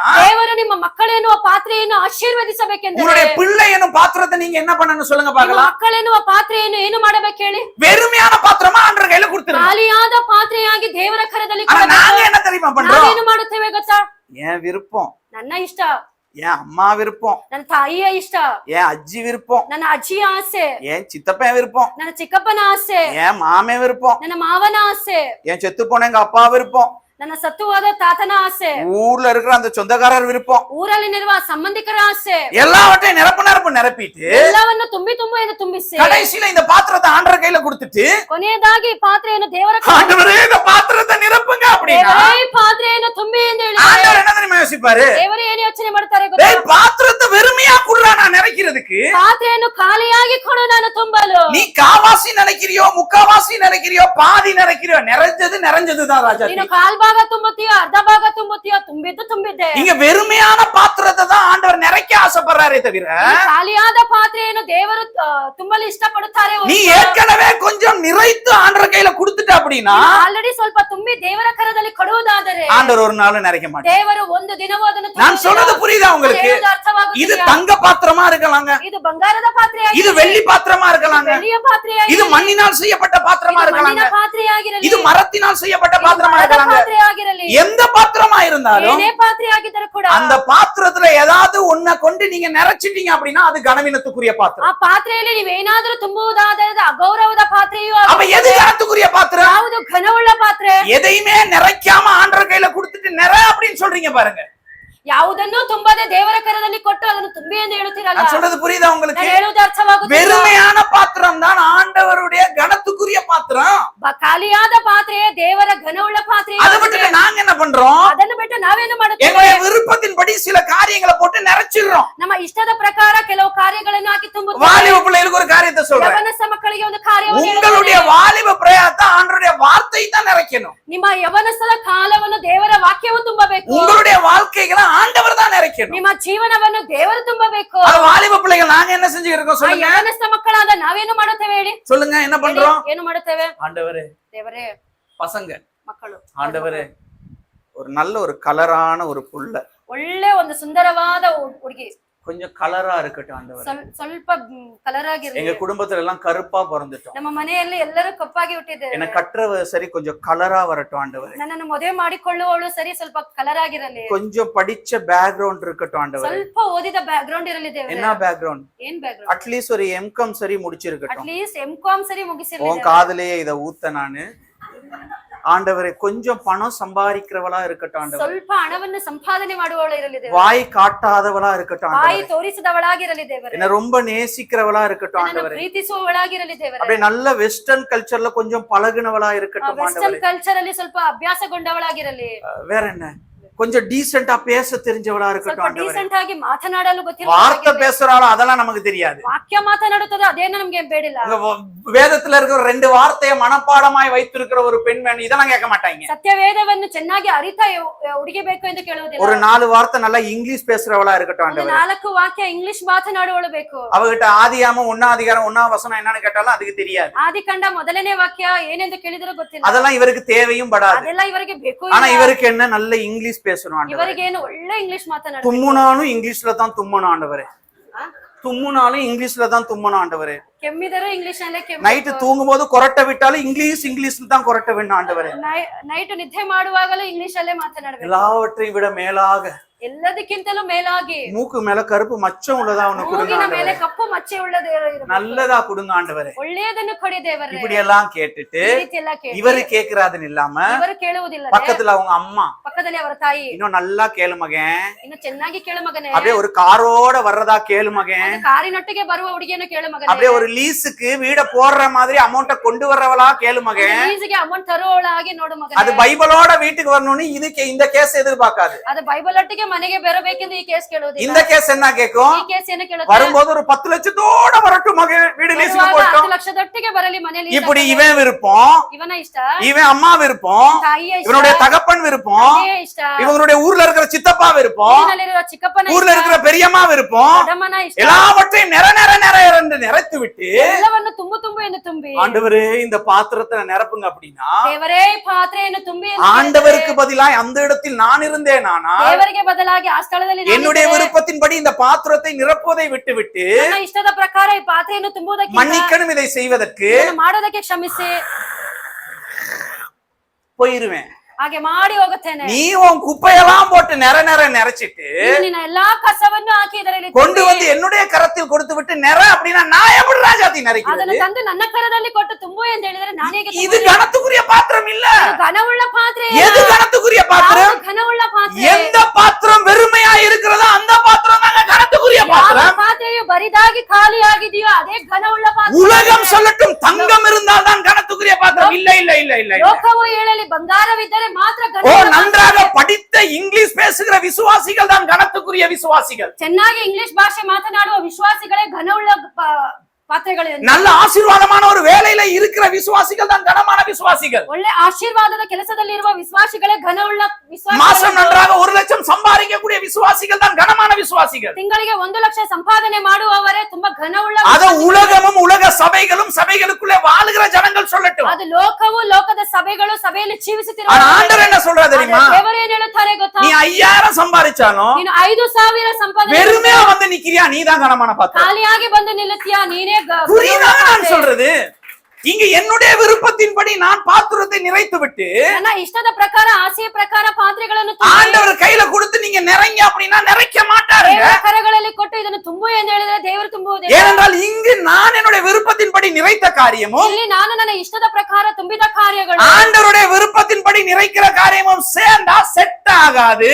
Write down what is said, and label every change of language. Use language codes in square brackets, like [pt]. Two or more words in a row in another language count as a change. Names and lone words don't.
[kn] ದೇವರು ನಿಮ್ಮ ಮಕ್ಕಳೆನ್ನುವ ಪಾತ್ರೆಯನ್ನು ಆಶೀರ್ವದಿಸಬೇಕೆಂದರೆ [ta] உங்களுடைய பிள்ளை என்னும் பாத்திரத்தை நீங்க என்ன பண்ணணும் சொல்லுங்க [kn] ನಿಮ್ಮ [ta] பார்க்கலாம். [kn] ಮಕ್ಕಳೆನ್ನುವ ಪಾತ್ರೆಯನ್ನು ಏನು ಮಾಡಬೇಕು ಹೇಳಿ? [ta] வெறுமையான பாத்திரமா ஆண்டவர் கையில கொடுத்துருங்க. [kn] ಖಾಲಿಯಾದ ಪಾತ್ರೆಯಾಗಿ ದೇವರ ಕರದಲ್ಲಿ [ta] ஆனா [kn] ಕೊಡಬೇಕು. [ta] நாங்க என்ன தெரியுமா பண்றோம்? [kn] ನಾವೇನು ಮಾಡುತ್ತೇವೆ ಗೊತ್ತಾ? [ta] என் விருப்பம், [kn] ನನ್ನ ಇಷ್ಟ, [ta] என் அம்மா விருப்பம், [kn] ನನ್ನ ತಾಯಿಯ ಇಷ್ಟ, [ta] என் அஜ்ஜி விருப்பம், [kn] ನನ್ನ ಅಜ್ಜಿಯ ಆಸೆ, [ta] என் சித்தப்பன் விருப்பம், [kn] ನನ್ನ ಚಿಕ್ಕಪ್ಪನ ಆಸೆ, [ta] என் மாமே விருப்பம், [kn] ನನ್ನ ಮಾವನ ಆಸೆ, [ta] என் செத்து போன எங்க அப்பா விருப்பம், [kn] ನನ್ನ ಸತ್ತು ಹೋದ ತಾತನ ಆಸೆ, [ta] ஊர்ல இருக்கிற அந்த சொந்தக்காரர் விருப்பம், [kn] ಊರಲ್ಲಿರುವ ಸಂಬಂಧಿಕರ ಆಸೆ, [ta] எல்லாவற்றையும் நிரப்பு நிரப்பிட்டு [kn] ಎಲ್ಲವನ್ನು ತುಂಬಿ ಎಂದು ತುಂಬಿಸಿ [ta] கடைசியில இந்த பாத்திரத்தை ஆண்டவர் கையில கொடுத்துட்டு [kn] ಕೊನೆಯದಾಗಿ ಈ ಪಾತ್ರೆಯನ್ನು ದೇವರ [ta] ஆண்டவரே இந்த பாத்திரத்தை நிரப்புங்க அப்படின்னா [kn] ದೇವರೇ ಈ ಪಾತ್ರೆಯನ್ನು ತುಂಬಿ ಎಂದು ಹೇಳಿ [ta] ஆண்டவர் என்ன தெரியுமா யோசிப்பாரு? [kn] ದೇವರು ಏನು ಯೋಚನೆ ಮಾಡ್ತಾರೆ ಗೊತ್ತಾ? [ta] டேய் பாத்திரத்தை வெறுமையா குடுறா நான் நிறைக்கிறதுக்கு. [kn] ಪಾತ್ರೆಯನ್ನು ಖಾಲಿಯಾಗಿ ಕೊಡು ನಾನು ತುಂಬಲು. [ta] நீ காவாசி நினைக்கிறியோ முக்காவாசி நினைக்கிறியோ பாதி நினைக்கிறியோ நிறைஞ்சதுதான் ராஜா. [kn] ನೀನು ಕಾಲ್ ಭಾಗ ತುಂಬುತ್ತೀಯೋ ಅರ್ಧ ಭಾಗ ತುಂಬುತ್ತೀಯೋ ತುಂಬಿದ್ದೆ. [ta] இங்க வெறுமையான பாத்திரத்தை தான் ஆண்டவர் நிறைக்க ஆசைப்படுறாரே தவிர [kn] ಈ ಖಾಲಿಯಾದ ಪಾತ್ರೆಯನ್ನು ದೇವರು ತುಂಬಲು ಇಷ್ಟಪಡುತ್ತಾರೆ. [ta] நீ ஏற்கனவே கொஞ்சம் நிறைத்து ஆண்டவர் கையில கொடுத்துட்ட அப்படின்னா [kn] ಆಲ್ರೆಡಿ ಸ್ವಲ್ಪ ತುಂಬಿ ದೇವರ ಕರದಲ್ಲಿ ಕೊಡುವುದಾದರೆ [ta] ஆண்டவர் ஒரு நாளும் நிறைக்க மாட்டார். [kn] ದೇವರು ಒಂದು ದಿನವೂ ಅದನ್ನು [ta] நான் சொல்றது புரியுதா உங்களுக்கு? [kn] ಹೇಳುವುದು ಅರ್ಥವಾಗುತ್ತಿದೆಯಾ? [ta] இது தங்க பாத்திரமா இருக்கலாங்க, [kn] ಇದು ಬಂಗಾರದ ಪಾತ್ರೆಯಾಗಿರಲಿ, [ta] இது வெள்ளி பாத்திரமா இருக்கலாங்க, [kn] ಬೆಳ್ಳಿಯ ಪಾತ್ರೆಯಾಗಿರಲಿ, [ta] இது மண்ணினால் செய்யப்பட்ட பாத்திரமா [kn] ಇದು [ta] இருக்கலாங்க, [kn] ಮಣ್ಣಿನ ಪಾತ್ರೆಯಾಗಿರಲಿ, [ta] இது மரத்தினால் செய்யப்பட்ட [kn] ಇದು [ta] பாத்திரமா [kn] ಮರದ [ta] இருக்கலாங்க. [kn] ಪಾತ್ರೆಯಾಗಿರಲಿ, [ta] எந்த பாத்திரமா இருந்தாலும் [kn] ಏನೇ ಪಾತ್ರೆಯಾಗಿದ್ದರೂ ಕೂಡ [ta] அந்த பாத்திரத்துல ஏதாவது ஒன்ன கொண்டு நீங்க நிறைச்சிட்டீங்க அப்படின்னா அது கனவீனத்துக்குரிய [kn] ಆ [ta] பாத்திரம். [kn] ಪಾತ್ರೆಯಲ್ಲಿ ನೀವೇನಾದ್ರೂ ತುಂಬುವುದಾದರೆ ಅದು ಅಗೌರವದ ಪಾತ್ರೆಯೂ [ta] அப்ப எது கனத்துக்குரிய பாத்திரம்? [kn] ಯಾವುದು ಘನವುಳ್ಳ ಪಾತ್ರೆ? [ta] எதையுமே நிறைக்காம ஆண்டவர் கையில கொடுத்துட்டு நிற அப்படின்னு சொல்றீங்க பாருங்க. [kn] ಯಾವುದನ್ನೂ ತುಂಬದೆ ದೇವರ ಕರದಲ್ಲಿ ಕೊಟ್ಟು ಅದನ್ನು ತುಂಬಿ ಎಂದು ಹೇಳುತ್ತೀರಲ್ಲ. [ta] நான் சொல்றது புரியுதா உங்களுக்கு? [kn] ನಾನು ಹೇಳುವುದು ಅರ್ಥವಾಗುತ್ತಿಲ್ಲ. [ta] வெறுமையான பாத்திரம் தான் ஆண்டவருடைய கனத்துக்குரிய பாத்திரம். [kn] ಖಾಲಿಯಾದ ಪಾತ್ರೆಯೇ ದೇವರ ಘನವುಳ್ಳ ಪಾತ್ರೆ. [ta] அதை விட்டு நாங்க என்ன பண்றோம்? [kn] ಅದನ್ನು ಬಿಟ್ಟು ನಾವೇನು ಮಾಡುತ್ತೇವೆ? [ta] எங்களுடைய விருப்பத்தின்படி சில காரியங்களை போட்டு நிறைச்சிடுறோம். [kn] ನಮ್ಮ ಇಷ್ಟದ ಪ್ರಕಾರ ಕೆಲವು ಕಾರ್ಯಗಳನ್ನು ಹಾಕಿ ತುಂಬುತ್ತೇವೆ. [ta] வாலிப பிள்ளைகளுக்கு ஒரு காரியத்தை சொல்றேன். [kn] ಯವನಸ್ಥ ಮಕ್ಕಳಿಗೆ ಒಂದು ಕಾರ್ಯವನ್ನು [ta] உங்களுடைய வாலிப பிரயாத்தை ஆண்டவருடைய வார்த்தை தான் நிறைக்கணும். [kn] ನಿಮ್ಮ ಯವನಸ್ಥದ ಕಾಲವನ್ನು ದೇವರ ವಾಕ್ಯವು ತುಂಬಬೇಕು. [ta] உங்களுடைய வாழ்க்கைகளை ஆண்டவர் தான் நிறைக்கணும். [kn] ನಿಮ್ಮ ಜೀವನವನ್ನು ದೇವರು ತುಂಬಬೇಕು. [ta] அது வாலிப பிள்ளைகள் நாங்க என்ன செஞ்சுட்டு இருக்கோம் சொல்லுங்க? [kn] ಯವನಸ್ಥ ಮಕ್ಕಳಾದ ನಾವೇನು ಮಾಡುತ್ತೇವೆ ಹೇಳಿ? [ta] சொல்லுங்க, என்ன பண்றோம்? [kn] ಏನು ಮಾಡುತ್ತೇವೆ? [ta] ஆண்டவரே, [kn] ದೇವರೇ, [ta] பசங்க, [kn] ಮಕ್ಕಳು, [ta] ஆண்டவரே, ஒரு நல்ல ஒரு கலரான ஒரு புள்ள, [kn] ಒಳ್ಳೆ ಒಂದು ಸುಂದರವಾದ ಹುಡುಗಿ, [ta] கொஞ்சம் கலரா இருக்கட்டும் ஆண்டவரே. [kn] ಸ್ವಲ್ಪ ಕಲರ್ ಆಗಿರಲಿ. [ta] எங்க குடும்பத்துல எல்லாம் கருப்பா பிறந்துட்டோம். [kn] ನಮ್ಮ ಮನೆಯಲ್ಲಿ ಎಲ್ಲರೂ ಕಪ್ಪಾಗಿ ಹುಟ್ಟಿದ್ದೇವೆ. [ta] என்ன கற்றவ சரி கொஞ்சம் கலரா வரட்டும் ஆண்டவரே. [kn] ನನ್ನನ್ನು ಮದುವೆ ಮಾಡಿಕೊಳ್ಳುವವಳು ಸರಿ ಸ್ವಲ್ಪ ಕಲರ್ ಆಗಿರಲಿ. [ta] கொஞ்சம் படிச்ச பேக்ரவுண்ட் இருக்கட்டும் ஆண்டவரே. [kn] ಸ್ವಲ್ಪ ಓದಿದ ಬ್ಯಾಕ್ ಗ್ರೌಂಡ್ ಇರಲಿ ದೇವರೇ. [ta] என்ன பேக்ரவுண்ட்? [kn] ಏನ್ ಬ್ಯಾಕ್ ಗ್ರೌಂಡ್? [ta] அட்லீஸ்ட் ஒரு எம்காம் சரி முடிச்சிருக்கட்டும். [kn] ಅಟ್ಲೀಸ್ಟ್ ಎಂ.ಕಾಮ್ ಸರಿ ಮುಗಿಸಿರಲಿ. [ta] உன் காதுலயே இத ஊத்த நானு. ஆண்டவரே, கொஞ்சம் பணம் சம்பாதிக்கிறவளா இருக்கட்டும் ஆண்டவரே. [kn] ಸ್ವಲ್ಪ ಹಣವನ್ನು ಸಂಪಾದನೆ ಮಾಡುವವಳು ಇರಲಿ ದೇವರೇ. [ta] வாய் காட்டாதவளா இருக்கட்டும் [kn] ಬಾಯಿ [ta] ஆண்டவரே. [kn] ತೋರಿಸದವಳಾಗಿರಲಿ ದೇವರೇ. [ta] என்ன ரொம்ப நேசிக்கிறவளா இருக்கட்டும் [kn] ನನ್ನನ್ನು [ta] ஆண்டவரே. [kn] ಪ್ರೀತಿಸುವವಳಾಗಿರಲಿ ದೇವರೇ. [ta] அப்படியே நல்ல [en] western cultureல [ta] கொஞ்சம் பழகுனவளா இருக்கட்டும் [kn] ವೆಸ್ಟರ್ನ್ [ta] ஆண்டவரே. [kn] ಕಲ್ಚರ್ ಅಲ್ಲಿ ಸ್ವಲ್ಪ ಅಭ್ಯಾಸಗೊಂಡವಳಾಗಿರಲಿ. [ta] வேற என்ன? கொஞ்சம் டீசென்ட்டா பேச தெரிஞ்சவளா இருக்கட்டும் [kn] ಸ್ವಲ್ಪ [ta] ஆண்டவரே. [kn] ಡೀಸೆಂಟ್ ಆಗಿ ಮಾತನಾಡಲು [ta] வார்த்தை [kn] ಗೊತ್ತಿಲ್ಲ. [ta] பேசுறாளோ அதெல்லாம் நமக்கு தெரியாது. [kn] ವಾಕ್ಯ ಮಾತನಾಡುತ್ತದೆ ಅದೇನು ನಮ್ಗೆ ಬೇಡಿಲ್ಲ. [ta] வேதத்துல இருக்கிற 2 வார்த்தையை மனப்பாடமாய் வைத்திருக்கிற ஒரு பெண்மணி இதெல்லாம் கேட்க மாட்டாங்க. [kn] ಸತ್ಯವೇದವನ್ನು ಚೆನ್ನಾಗಿ ಅರಿತಾ ಹುಡುಗಿ ಬೇಕು ಎಂದು ಕೇಳುವುದಿಲ್ಲ. [ta] ஒரு 4 வார்த்தை நல்லா இங்கிலீஷ் பேசுறவளா இருக்கட்டும் [kn] ಒಂದು [ta] ஆண்டவரே. [kn] 4 ವಾಕ್ಯ ಇಂಗ್ಲಿಷ್ ಮಾತನಾಡುವಳು ಬೇಕು. [ta] அவகிட்ட ஆதியாமம் 1ஆம் அதிகாரம் 1ஆம் வசனம் என்னன்னு கேட்டாலும் அதுக்கு தெரியாது. [kn] ಆದಿಕಾಂಡ ಮೊದಲನೇ ವಾಕ್ಯ ಏನೆಂದು ಕೇಳಿದರೂ ಗೊತ್ತಿಲ್ಲ. [ta] அதெல்லாம் இவருக்கு தேவையும் படாது. [kn] ಅದೆಲ್ಲ ಇವರಿಗೆ ಬೇಕು. [ta] ஆனா இவருக்கு என்ன நல்ல இங்கிலீஷ் பேசணும் ஆண்டவரே. [kn] ಇವರಿಗೆ ಏನು ಒಳ್ಳೆ ಇಂಗ್ಲಿಷ್ ಮಾತನಾಡ. [ta] தும்முனாலும் இங்கிலீஷ்ல தான் தும்மணும் ஆண்டவரே. தும்முனாலும் இங்கிலீஷ்ல தான் தும்மணும் ஆண்டவரே. [kn] ಕೆಮ್ಮಿದರೂ ಇಂಗ್ಲಿಷ್ ನಲ್ಲೇ ಕೆಮ್ಮು. [ta] நைட்டு தூங்கும் போது கொரட்டை விட்டாலும் இங்கிலீஷ்ல தான் கொரட்டை வேணும் ஆண்டவரே. [kn] ನೈಟ್ ನಿದ್ದೆ ಮಾಡುವಾಗಲೂ ಇಂಗ್ಲಿಷ್ ಅಲ್ಲೇ ಮಾತನಾಡಬೇಕು. [ta] எல்லாவற்றையும் விட மேலாக [kn] ಎಲ್ಲದಕ್ಕಿಂತಲೂ ಮೇಲಾಗಿ [ta] மூக்கு மேல கருப்பு மச்சம் உள்ளதா அவனுக்கு கொடுங்க [kn] ಮೂಗಿನ ಮೇಲೆ [ta] ஆண்டவரே. [kn] ಕಪ್ಪು ಮಚ್ಚೆ ಉಳ್ಳದು ಇರಬೇಕು. [ta] நல்லதா கொடுங்க ஆண்டவரே. [kn] ಒಳ್ಳೆಯದನ್ನು ಕೊಡಿ ದೇವರೇ. [ta] இப்படி எல்லாம் கேட்டுட்டு [kn] ಈ ರೀತಿ ಎಲ್ಲ ಕೇಳಿ [ta] இவரு கேக்குறாதுன்னு இல்லாம [kn] ಇವರು ಕೇಳುವುದಿಲ್ಲ. [ta] பக்கத்துல அவங்க அம்மா [kn] ಪಕ್ಕದಲ್ಲಿ ಅವರ ತಾಯಿ [ta] இன்னும் நல்லா கேளு மகன், [kn] ಇನ್ನು ಚೆನ್ನಾಗಿ ಕೇಳು ಮಗನೇ. [ta] அப்படியே ஒரு காரோட வர்றதா கேளு மகன், [kn] ಒಂದು ಕಾರಿನೊಟ್ಟಿಗೆ ಬರುವ ಹುಡುಗಿಯನ್ನು ಕೇಳು ಮಗನೇ. [ta] அப்படியே ஒரு லீஸுக்கு வீட போடுற மாதிரி அமௌண்ட கொண்டு வர்றவளா கேளு மகன். [kn] ಲೀಸಿಗೆ ಅಮೌಂಟ್ ತರುವವಳಾಗಿ ನೋಡು ಮಗನೇ. [ta] அது பைபிளோட வீட்டுக்கு வரணும்னு இந்த கேஸ் எதிர்பார்க்காது. [kn] ಅದು ಬೈಬಲ್ ಒಟ್ಟಿಗೆ ಮನೆಗೆ ಬರಬೇಕೆಂದು ಈ ಕೇಸ್ ಕೇಳುವುದಿಲ್ಲ. [ta] இந்த கேஸ் என்ன கேக்கும்? [kn] ಈ ಕೇಸ್ ಏನು ಕೇಳುತ್ತೆ? [ta] வரும்போது ஒரு 10 லட்சத்தோட வரட்டும் மகன், வீடு லீஸுக்கு [kn] ಬರುವಾಗ [ta] போட்டோம். [kn] 10 ಲಕ್ಷದೊಟ್ಟಿಗೆ ಬರಲಿ ಮನೆಯಲ್ಲಿ. [ta] இப்படி இவன் விருப்பம், [kn] ಇವನ ಇಷ್ಟ, [ta] இவன் அம்மா விருப்பம், [kn] ತಾಯಿಯ ಇಷ್ಟ, [ta] இவனுடைய தகப்பன் விருப்பம், [kn] ತಂದೆಯ ಇಷ್ಟ, [ta] இவங்களுடைய ஊர்ல இருக்கிற சித்தப்பா விருப்பம், [kn] ಊರಿನಲ್ಲಿರುವ ಚಿಕ್ಕಪ್ಪನ [ta] ஊர்ல [kn] ಇಷ್ಟ, [ta] இருக்கிற பெரியம்மா விருப்பம், [kn] ದೊಡ್ಡಮ್ಮನ ಇಷ್ಟ, [ta] எல்லாவற்றையும் நிற என்று நிறைத்து விட்டு [kn] ಎಲ್ಲವನ್ನು ತುಂಬು ಎಂದು ತುಂಬಿ [ta] ஆண்டவரே இந்த பாத்திரத்தை நிரப்புங்க அப்படின்னா [kn] ದೇವರೇ ಈ ಪಾತ್ರೆಯನ್ನು ತುಂಬಿ ಎಂದು [ta] ஆண்டவருக்கு பதிலாக அந்த இடத்தில் நான் இருந்தேன். ஆனா [kn] ದೇವರಿಗೆ ಬದಲಾಗಿ ಆ ಸ್ಥಳದಲ್ಲಿ [ta] என்னுடைய விருப்பத்தின்படி இந்த பாத்திரத்தை நிரப்புவதை விட்டுவிட்டு [kn] ನನ್ನ ಇಷ್ಟದ ಪ್ರಕಾರ ಈ ಪಾತ್ರೆಯನ್ನು ತುಂಬುವುದಕ್ಕೆ [ta] மன்னிக்கணும் இதை செய்வதற்கு [kn] ಮಾಡೋದಕ್ಕೆ ಕ್ಷಮಿಸಿ [ta] போயிருவேன். [kn] ಹಾಗೆ ಮಾಡಿ ಹೋಗುತ್ತೇನೆ. [ta] நீ உன் குப்பையெல்லாம் போட்டு நிறைச்சிட்டு [kn] ನಿನ್ನ ಎಲ್ಲಾ ಕಸವನ್ನು ಹಾಕಿ ಇದರಲ್ಲಿ [ta] கொண்டு வந்து என்னுடைய கரத்தில் கொடுத்து விட்டு அப்படின்னா நான் எப்படி ராஜாத்தி [kn] ಅದನ್ನು [ta] நிறைக்கிறது? [kn] ತಂದು ನನ್ನ ಕರದಲ್ಲಿ ಕೊಟ್ಟು ತುಂಬು ಎಂದು ಹೇಳಿದರೆ ನಾನು ಹೇಗೆ [ta] இது கனத்துக்குரிய பாத்திரம் இல்ல. [kn] ಘನವುಳ್ಳ ಪಾತ್ರೆ. [ta] எது கனத்துக்குரிய பாத்திரம்? [kn] ಘನವುಳ್ಳ ಪಾತ್ರೆ. [ta] எந்த பாத்திரம் வெறுமையா இருக்கிறதோ அந்த பாத்திரம் தாங்க கனத்துக்குரிய பாத்திரம். [kn] ಪಾತ್ರೆಯು ಬರಿದಾಗಿ ಖಾಲಿ ಆಗಿದೆಯೋ ಅದೇ ಘನವುಳ್ಳ ಪಾತ್ರೆ. [ta] உலகம் சொல்லட்டும் தங்கம் இருந்தால் தான் கனத்துக்குரிய பாத்திரம். இல்ல இல்ல இல்ல இல்ல. [kn] ಲೋಕವು ಹೇಳಲಿ ಬಂಗಾರವಿದ್ದರೆ ಮಾತ್ರ [ta] ஓ, நன்றாக படித்த இங்கிலீஷ் பேசுகிற விசுவாசிகள் தான் கனத்துக்குரிய விசுவாசிகள். [kn] ಚೆನ್ನಾಗಿ ಇಂಗ್ಲಿಷ್ ಭಾಷೆ ಮಾತನಾಡುವ ವಿಶ್ವಾಸಿಗಳೇ ಘನವುಳ್ಳ ಪಾತ್ರೆಗಳು. [ta] நல்ல ஆசீர்வாதமான ஒரு வேலையில இருக்கிற இருக்கிற விசுவாசிகள் தான் கனமான விசுவாசிகள். [kn] ಒಳ್ಳೆ ಆಶೀರ್ವಾದದ ಕೆಲಸದಲ್ಲಿರುವ ವಿಶ್ವಾಸಿಗಳೇ ಘನವುಳ್ಳ [ta] மாசம் [kn] ವಿಶ್ವಾಸಿಗಳು. [ta] நன்றாக 1,00,000 சம்பாதிக்கக்கூடிய விசுவாசிகள் தான் கனமான விசுவாசிகள். [kn] ತಿಂಗಳಿಗೆ 1 ಲಕ್ಷ ಸಂಪಾದನೆ ಮಾಡುವವರೇ ತುಂಬಾ ಘನವುಳ್ಳ [ta] அத [kn] ವಿಶ್ವಾಸಿಗಳು. [ta] உலகமும் உலக சபைகளும் சபைகளுக்குள்ளே வாழுகிற ஜனங்கள் சொல்லட்டும். [kn] ಅದು ಲೋಕವು ಲೋಕದ ಸಭೆಗಳು ಸಭೆಯಲ್ಲಿ ಜೀವಿಸುತ್ತಿರುವ [ta] ஆனா ஆண்டவர் என்ன சொல்றாரு தெரியுமா? [kn] ದೇವರು ಏನ್ ಹೇಳುತ್ತಾರೆ ಗೊತ್ತಾ? [ta] நீ 5,000 சம்பாதிச்சாலும் [kn] ನೀನು 5,000 ಸಂಪಾದನೆ [ta] வெறுமே வந்து நிக்கிறியா, நீதான் கனமான பாத்திரம். [kn] ಖಾಲಿಯಾಗಿ ಬಂದು ನಿಲ್ಲುತ್ತೀಯಾ, ನೀನೇ [ta] புரியுதா நான் சொல்றது? இங்க என்னுடைய விருப்பத்தின்படி நான் பாத்திரத்தை நிறைத்து விட்டு [kn] ನನ್ನ ಇಷ್ಟದ ಪ್ರಕಾರ ಆಸೆಯ ಪ್ರಕಾರ ಪಾತ್ರೆಗಳನ್ನು [ta] ஆண்டவர் கையில கொடுத்து நீங்க நிறைங்க அப்படின்னா நிறைக்க மாட்டாருங்க. [kn] ದೇವರ ಕರಗಳಲ್ಲಿ ಕೊಟ್ಟು ಇದನ್ನು ತುಂಬು ಎಂದು ಹೇಳಿದ್ರೆ ದೇವರು ತುಂಬುವುದಿಲ್ಲ. [ta] ஏனென்றால் இங்கு நான் என்னுடைய விருப்பத்தின்படி நிறைத்த காரியமும் [kn] ಇಲ್ಲಿ ನಾನು ನನ್ನ ಇಷ್ಟದ ಪ್ರಕಾರ ತುಂಬಿದ ಕಾರ್ಯಗಳು [ta] ஆண்டவருடைய விருப்பத்தின்படி நிறைக்கிற காரியமும் சேர்ந்தா செட் ஆகாது.